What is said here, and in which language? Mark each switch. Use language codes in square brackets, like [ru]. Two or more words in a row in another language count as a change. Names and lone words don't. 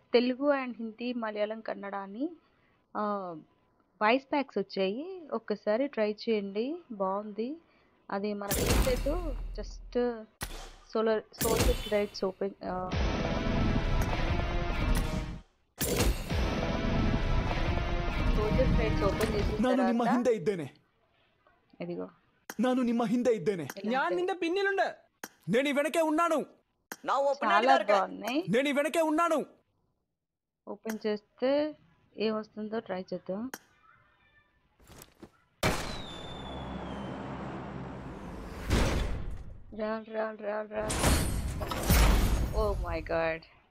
[te] తెలుగు అండ్ హిందీ, మలయాళం, కన్నడ అని [en] voice packs [te] వచ్చాయి. ఒక్కసారి ట్రై చేయండి, బాగుంది. అది మన వెబ్సైట్ [en] just soldier credits open soldier credits open [te] చేసిన [kn] ನಾನು ನಿಮ್ಮ [te] తర్వాత [kn] ಹಿಂದೆ ಇದ್ದೇನೆ. [te] ఇదిగో [kn] ನಾನು ನಿಮ್ಮ ಹಿಂದೆ ಇದ್ದೇನೆ. [ml] ഞാൻ നിന്റെ പിന്നിലുണ്ട്. [te] నేను ఈ వెనకే ఉన్నాను. చాలా బాగున్నాయి. నేను ఈ వెనకే ఉన్నాను. ఓపెన్ చేస్తే ఏమొస్తుందో ట్రై చేద్దాం. [en] రాల్ oh my god.